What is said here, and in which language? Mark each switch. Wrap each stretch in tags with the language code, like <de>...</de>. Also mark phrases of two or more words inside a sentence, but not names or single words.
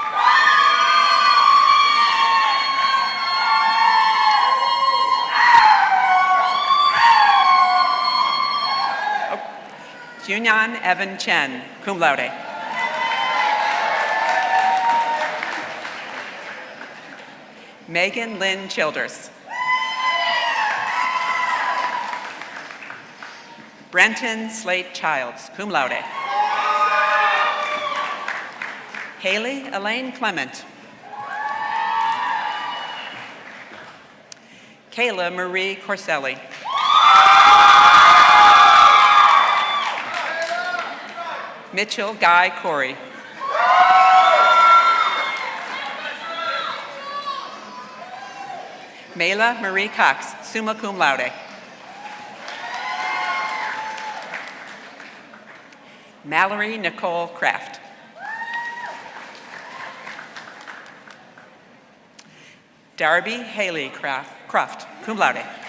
<en>Junyan Evan Chen,</en> <la>cum laude.</la> <en>Megan Lynn Childers. Brenton Slate Childs,</en> <la>cum laude.</la> <en>Haley Elaine Clement. Kayla Marie Corselli. Mitchell Guy Corey. Mayla Marie Cox,</en> <la>summa cum laude.</la> <en>Mallory Nicole Kraft. Darby Haley Croft,</en> <la>cum laude.</la>